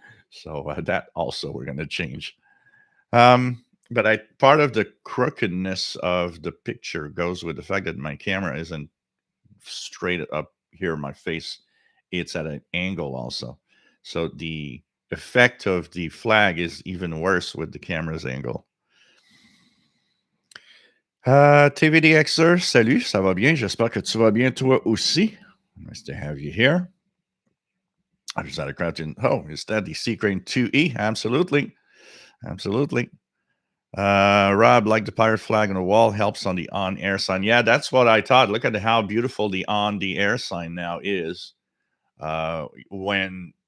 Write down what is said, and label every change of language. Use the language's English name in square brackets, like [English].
[English] So that also we're going to change. But part of the crookedness of the picture goes with the fact that my camera isn't straight up here in my face. It's at an angle also. So the effect of the flag is even worse with the camera's angle. [French] TVDXer, salut, ça va bien? J'espère que tu vas bien toi aussi. [English] Nice to have you here. I just had a crouch in. Oh, is that the Seacrane 2E? Absolutely. Rob, like the pirate flag on the wall, helps on the on-air sign. Yeah, that's what I thought. Look at how beautiful the on-the-air sign now is. When